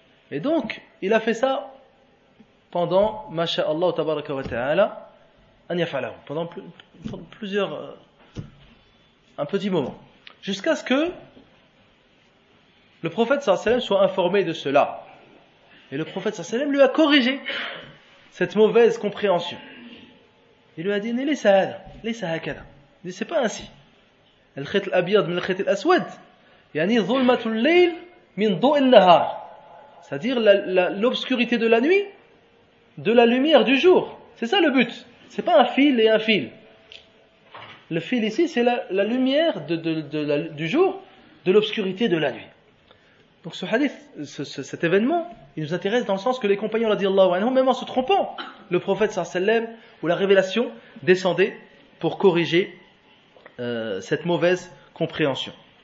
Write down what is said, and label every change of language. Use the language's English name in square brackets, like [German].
[French] Et donc, il a fait ça pendant, [Arabic] masha'Allah tabaraka wa ta'ala, an yaf'alahu, [French] pendant plusieurs, un petit moment. Jusqu'à ce que le prophète [Arabic] sallallahu alayhi wa sallam [French] soit informé de cela. Et le prophète [Arabic] sallallahu alayhi wa sallam [French] lui a corrigé cette mauvaise compréhension. Il lui a dit, [Arabic] laysa hakada. [French] Il dit, c'est pas ainsi. [Arabic] الخيط الأبيض من الخيط الأسود يعني ظلمة الليل من ضوء النهار, [French] c'est-à-dire l'obscurité de la nuit de la lumière du jour. C'est ça le but. C'est pas un fil et un fil. Le fil ici c'est la lumière du jour de l'obscurité de la nuit. Donc ce hadith, cet événement, il nous intéresse dans le sens que les compagnons [Arabic] radiyallahu anhum, [French] même en se trompant, le prophète [Arabic] sallallahu alayhi wa sallam [French] ou la révélation descendait pour corriger cette mauvaise compréhension.